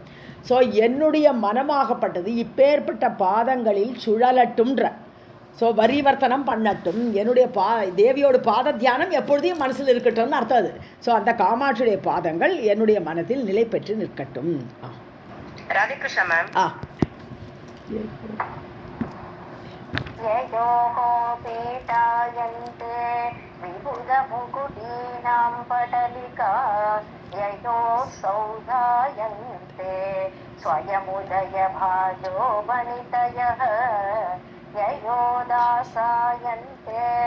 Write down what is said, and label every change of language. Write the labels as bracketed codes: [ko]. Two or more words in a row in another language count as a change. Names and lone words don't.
[ta] ஸோ என்னுடைய மனமாகப்பட்டது இப்பேற்பட்ட பாதங்களில் சுழலட்டும்ன்ற. ஸோ வரிவர்த்தனம் பண்ணட்டும், என்னுடைய தேவியோட பாத தியானம் எப்பொழுதையும் மனசில் இருக்கட்டும்னு அர்த்தம் அது. ஸோ அந்த காமாட்சியுடைய பாதங்கள் என்னுடைய மனத்தில் நிலை பெற்று நிற்கட்டும். ராதிகிருஷ்ணா மேம். [sa] ययोः पीठायन्ते विबुधमुकुटीनां पटलिका, ययोः सौधायन्ते स्वयमुदयभाजो वनितयः, ययो दासायन्ते